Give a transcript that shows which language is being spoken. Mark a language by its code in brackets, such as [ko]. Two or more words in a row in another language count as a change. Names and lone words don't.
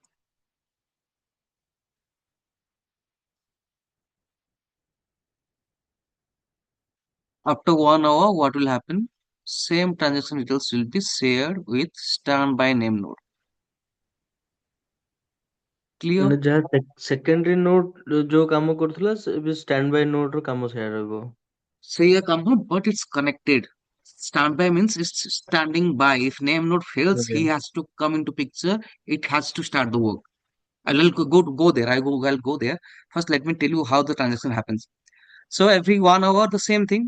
[en] After 1 hour, what will happen? Same transaction details will be shared with standby name node. Clear? [or] ମାନେ ଯାହା [en] secondary node [or] ଯୋଉ କାମ କରୁଥିଲା ସେ ଏବେ [en] standby node [or] ର କାମ ସେଇଆ ରହିବ। [en] Say a compound, but it's connected. Standby means it's standing by. If name node fails, Okay. he has to come into picture. It has to start the work. I'll go there. I'll go there. First, let me tell you how the transaction happens. So every 1 hour, the same thing.